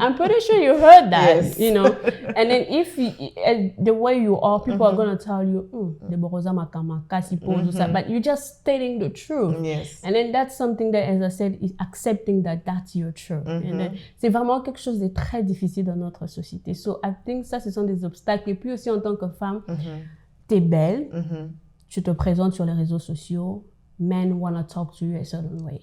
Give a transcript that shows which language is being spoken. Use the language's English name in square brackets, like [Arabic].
[English] I'm pretty sure you heard that, yes. And then if the way you are, people are going to tell you, but you're just stating the truth. Yes. And then that's something that, as I said, is accepting that that's your truth. And then, [French] c'est vraiment quelque chose de très difficile dans notre société. [English] So I think [French] ça, ce sont des obstacles. Et puis aussi, en tant que femme, t'es belle, tu te présentes sur les réseaux sociaux, [English] men want to talk to you a certain way.